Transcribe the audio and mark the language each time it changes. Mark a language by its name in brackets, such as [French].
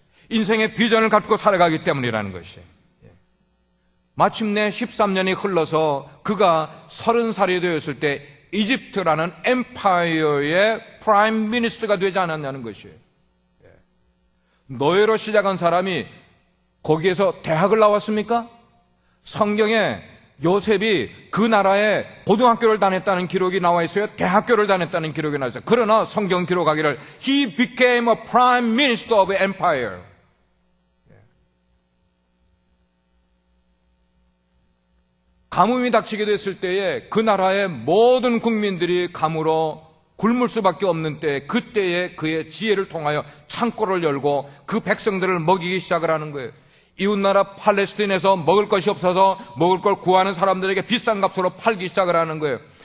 [Korean] 인생의 비전을 갖고 살아가기 때문이라는 것이에요. 마침내 13년이 흘러서 그가 30살이 되었을 때 이집트라는 엠파이어의 프라임 미니스터가 되지 않았냐는 것이에요. 노예로 시작한 사람이 거기에서 대학을 나왔습니까? 성경에 요셉이 그 나라에 고등학교를 다녔다는 기록이 나와 있어요? 대학교를 다녔다는 기록이 나와 있어요. 그러나 성경 기록하기를 [English] He became a prime minister of empire. [Korean] 가뭄이 닥치게 됐을 때에 그 나라의 모든 국민들이 가무로 굶을 수밖에 없는 때, 그때에 그의 지혜를 통하여 창고를 열고 그 백성들을 먹이기 시작을 하는 거예요. 이웃나라 팔레스틴에서 먹을 것이 없어서 먹을 걸 구하는 사람들에게 비싼 값으로 팔기 시작을 하는 거예요.